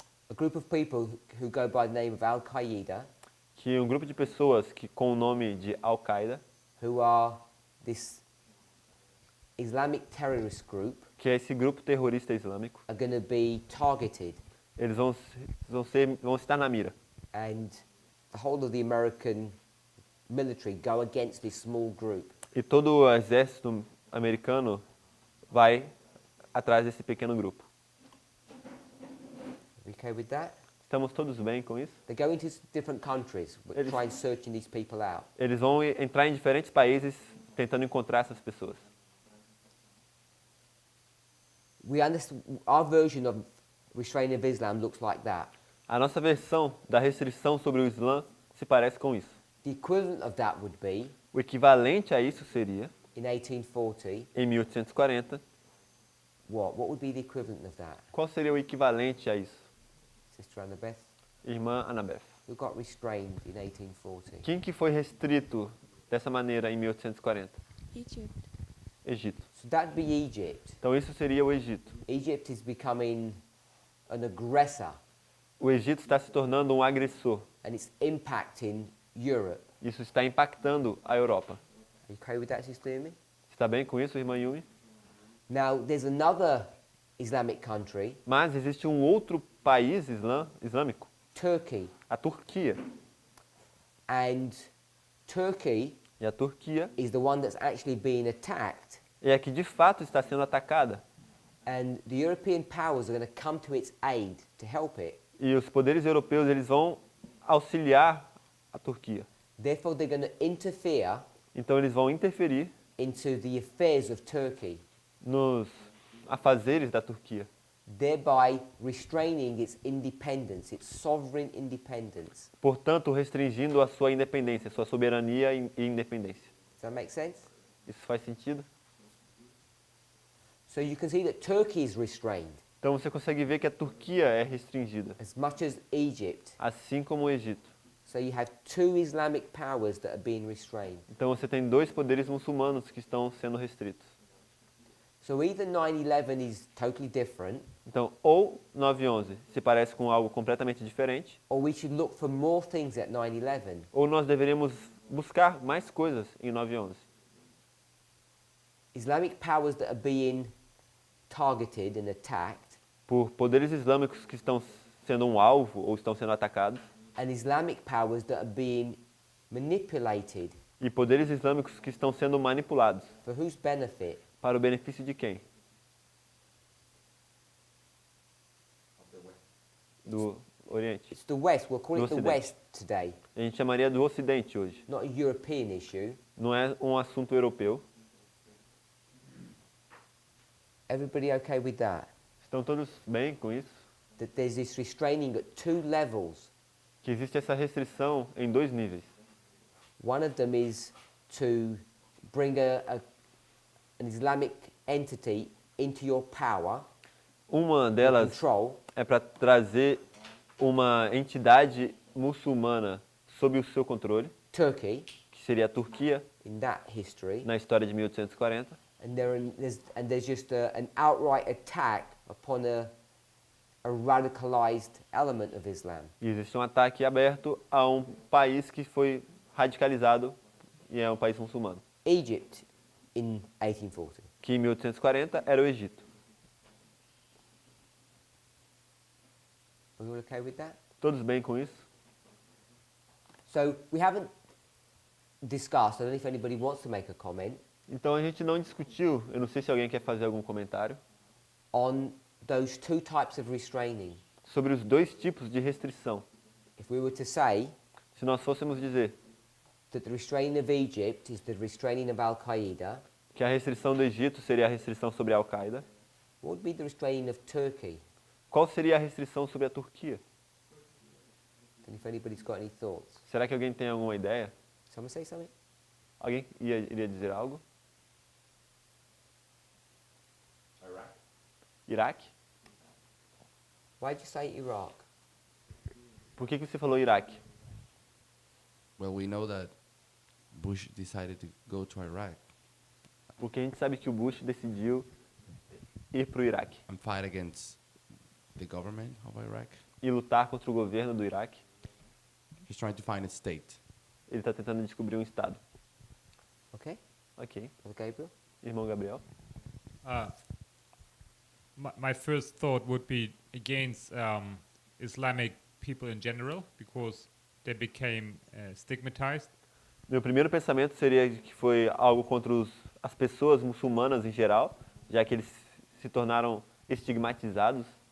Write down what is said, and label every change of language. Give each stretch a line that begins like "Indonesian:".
English: a group of people who go by the name of Al-Qaeda,
Portuguese: um grupo de pessoas que com o nome de Al-Qaeda,
English: who are this Islamic terrorist group,
Portuguese: que é esse grupo terrorista islâmico,
English: are going to be targeted,
Portuguese: eles vão estar na mira.
English: and the whole of the American military go against this small group.
Portuguese: E todo o exército americano vai atrás desse pequeno grupo.
English: We okay with that?
Portuguese: Estamos todos bem com isso?
English: They go into different countries,
Portuguese: Eles-
English: try and searching these people out.
Portuguese: Eles vão entrar em diferentes países tentando encontrar essas pessoas.
English: Our version of restraining of Islam looks like that.
Portuguese: A nossa versão da restrição sobre o Islã se parece com isso.
English: The equivalent of that would be
Portuguese: O equivalente a isso seria,
English: in 1840,
Portuguese: em 1840,
English: what? What would be the equivalent of that?
Portuguese: qual seria o equivalente a isso?
English: Sister Annabeth,
Portuguese: Irmã Annabeth.
English: who got restrained in 1840?
Portuguese: Quem que foi restrito dessa maneira em 1840?
English: Egypt.
Portuguese: Egito.
English: So that'd be Egypt.
Portuguese: Então isso seria o Egito.
English: Egypt is becoming an aggressor,
Portuguese: O Egito está se tornando um agressor.
English: and it's impacting Europe.
Portuguese: Isso está impactando a Europa.
English: Are you okay with that, Sister Yumi?
Portuguese: Está bem com isso, irmã Yumi?
English: Now, there's another Islamic country,
Portuguese: Mas existe um outro país islâmico,
English: Turkey,
Portuguese: a Turquia.
English: and Turkey
Portuguese: E a Turquia
English: is the one that's actually being attacked,
Portuguese: é a que de fato está sendo atacada.
English: and the European powers are going to come to its aid to help it.
Portuguese: E os poderes europeus eles vão auxiliar a Turquia.
English: Therefore, they're going to interfere
Portuguese: Então eles vão interferir
English: into the affairs of Turkey,
Portuguese: nos afazeres da Turquia,
English: thereby restraining its independence, its sovereign independence.
Portuguese: portanto restringindo a sua independência, sua soberania e independência.
English: Does that make sense?
Portuguese: Isso faz sentido?
English: So you can see that Turkey is restrained
Portuguese: Então você consegue ver que a Turquia é restringida,
English: as much as Egypt.
Portuguese: assim como o Egito.
English: So you have two Islamic powers that are being restrained.
Portuguese: Então você tem dois poderes muçulmanos que estão sendo restritos.
English: So either 9/11 is totally different,
Portuguese: Então, ou 9/11 se parece com algo completamente diferente,
English: or we should look for more things at 9/11.
Portuguese: ou nós deveríamos buscar mais coisas em 9/11.
English: Islamic powers that are being targeted and attacked,
Portuguese: Por poderes islâmicos que estão sendo um alvo ou estão sendo atacados,
English: and Islamic powers that are being manipulated.
Portuguese: e poderes islâmicos que estão sendo manipulados.
English: For whose benefit?
Portuguese: Para o benefício de quem? Do Oriente.
English: It's the West. We'll call
Portuguese: Do
English: it the
Portuguese: Ocidente.
English: West today.
Portuguese: A gente chamaria do Ocidente hoje.
English: Not a European issue.
Portuguese: Não é um assunto europeu.
English: Everybody okay with that?
Portuguese: Estão todos bem com isso?
English: That there's this restraining at two levels.
Portuguese: Que existe essa restrição em dois níveis.
English: One of them is to bring an Islamic entity into your power,
Portuguese: Uma
English: your
Portuguese: delas
English: control,
Portuguese: é para trazer uma entidade muçulmana sob o seu controle,
English: Turkey,
Portuguese: que seria a Turquia,
English: in that history,
Portuguese: na história de 1840.
English: and there's just an outright attack upon a radicalized element of Islam.
Portuguese: E existe um ataque aberto a um país que foi radicalizado e é um país muçulmano,
English: Egypt in 1840.
Portuguese: que em 1840 era o Egito.
English: Are you all okay with that?
Portuguese: Todos bem com isso?
English: So we haven't discussed, I don't know if anybody wants to make a comment,
Portuguese: Então a gente não discutiu, eu não sei se alguém quer fazer algum comentário,
English: on those two types of restraining.
Portuguese: sobre os dois tipos de restrição.
English: If we were to say
Portuguese: Se nós fôssemos dizer
English: that the restraining of Egypt is the restraining of Al-Qaeda,
Portuguese: que a restrição do Egito seria a restrição sobre a Al-Qaeda,
English: what would be the restraining of Turkey?
Portuguese: qual seria a restrição sobre a Turquia?
English: And if anybody's got any thoughts.
Portuguese: Será que alguém tem alguma ideia?
English: Someone say something?
Portuguese: Alguém iria dizer algo? Iraque?
English: Why'd you say Iraq?
Portuguese: Por que você falou Iraque?
English: Well, we know that Bush decided to go to Iraq
Portuguese: Porque a gente sabe que o Bush decidiu ir para o Iraque
English: and fight against the government of Iraq.
Portuguese: e lutar contra o governo do Iraque.
English: He's trying to find a state.
Portuguese: Ele está tentando descobrir um estado.
English: Okay?
Portuguese: Ok.
English: Brother Gabriel?
Portuguese: Irmão Gabriel?
English: My first thought would be against Islamic people in general because they became stigmatized.
Portuguese: Meu primeiro pensamento seria que foi algo contra as pessoas muçulmanas em geral, já que eles se tornaram estigmatizados.